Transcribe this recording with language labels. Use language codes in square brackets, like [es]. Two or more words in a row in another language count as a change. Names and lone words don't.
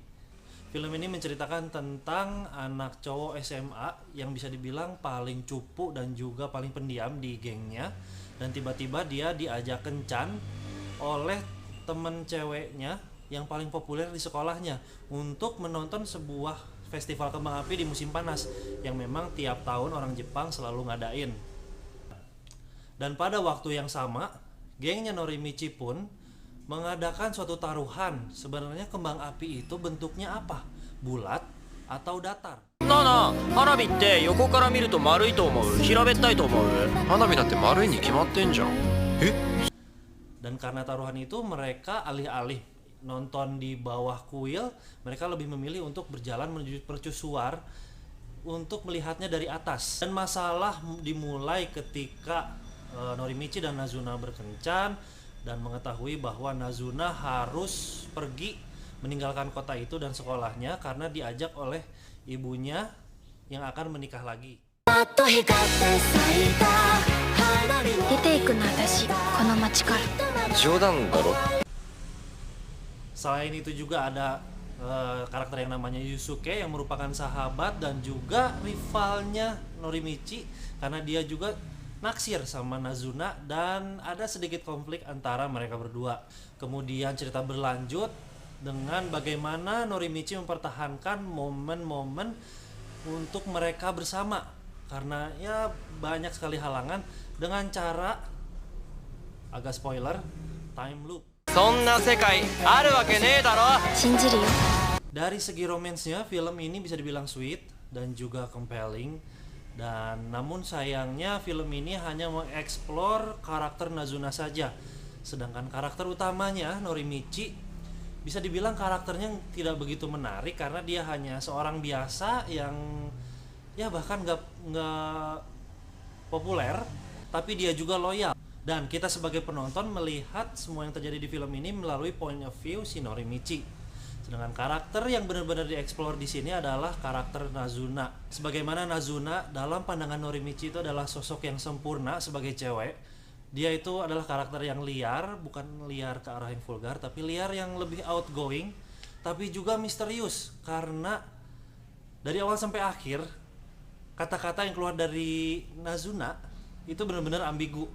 [id] Film ini menceritakan tentang anak cowok SMA yang bisa dibilang paling cupu dan juga paling pendiam di gengnya, dan tiba-tiba dia diajak kencan oleh temen ceweknya yang paling populer di sekolahnya untuk menonton sebuah festival kembang api di musim panas yang memang tiap tahun orang Jepang selalu ngadain. Dan pada waktu yang sama, gengnya Norimichi pun mengadakan suatu taruhan. Sebenarnya kembang api itu bentuknya apa? Bulat atau datar? [ja] なあなあ、花火って横から見ると丸いと思う、平べったいと思う。花火だって丸いに決まってんじゃん。え [id] Dan karena taruhan itu mereka alih-alih nonton di bawah kuil, mereka lebih memilih untuk berjalan menuju mercusuar untuk melihatnya dari atas. Dan masalah dimulai ketika Norimichi dan Nazuna berkencan dan mengetahui bahwa Nazuna harus pergi meninggalkan kota itu dan sekolahnya karena diajak oleh ibunya yang akan menikah lagi. [ja] 出ていくの私この町から冗談だろ。 [id] Selain itu juga ada karakter yang namanya Yusuke yang merupakan sahabat dan juga rivalnya Norimichi karena dia juga naksir sama Nazuna dan ada sedikit konflik antara mereka berdua. Kemudian cerita berlanjut dengan bagaimana Norimichi mempertahankan momen-momen untuk mereka bersama karena ya banyak sekali halangan dengan cara, agak spoiler, [en] time loop. [ja] そんな世界あるわけねえだろ。信じるよ [id] Dari segi romansnya, film ini bisa dibilang sweet dan juga compelling. Dan namun sayangnya film ini hanya mengeksplor karakter Nazuna saja. Sedangkan karakter utamanya, Norimichi, bisa dibilang karakternya tidak begitu menarik karena dia hanya seorang biasa yang ya bahkan nggak populer, tapi dia juga loyal. Dan kita sebagai penonton melihat semua yang terjadi di film ini melalui [en] point of view [id] si Norimichi. Sedangkan karakter yang benar-benar dieksplor di sini adalah karakter Nazuna. Sebagaimana Nazuna dalam pandangan Norimichi itu adalah sosok yang sempurna sebagai cewek. Dia itu adalah karakter yang liar, bukan liar ke arah yang vulgar, tapi liar yang lebih outgoing, tapi juga misterius karena dari awal sampai akhir kata-kata yang keluar dari Nazuna itu benar-benar ambigu.